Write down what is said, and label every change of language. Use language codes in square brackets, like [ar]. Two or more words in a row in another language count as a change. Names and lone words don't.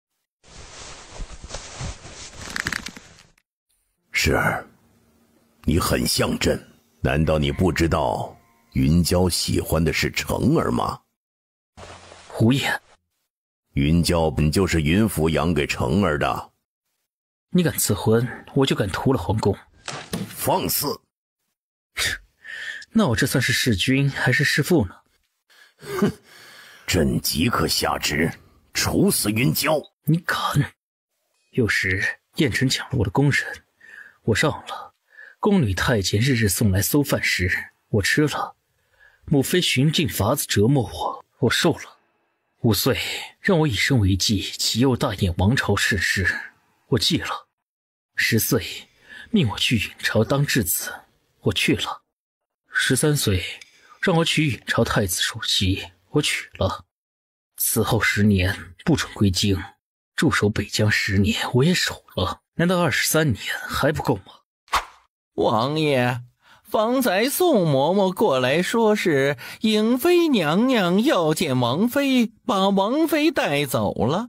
[zh] 十二，你很像朕，難道你不知道雲嬌喜歡的是成兒嗎？胡言！雲嬌本就是雲府養給成兒的。你敢賜婚，我就敢屠了皇宮。放肆！那我這算是弑君還是弑父呢？哼！ 朕即刻下旨處死雲嬌。你敢！有時燕臣搶了我的宮人，我讓了。宮女太監日日送來餿飯食，我吃了。母妃尋盡法子折磨我，我受了。5歲讓我以身為祭，啟佑大燕王朝盛世，我記了。10歲命我去允朝當質子，我去了。13歲讓我娶允朝太子首席，我娶了。此後10年不准歸京，駐守北疆10年，我也守了。難道23年還不夠嗎？王爺，方才宋嬤嬤過來說是影妃娘娘要見王妃，把王妃帶走了。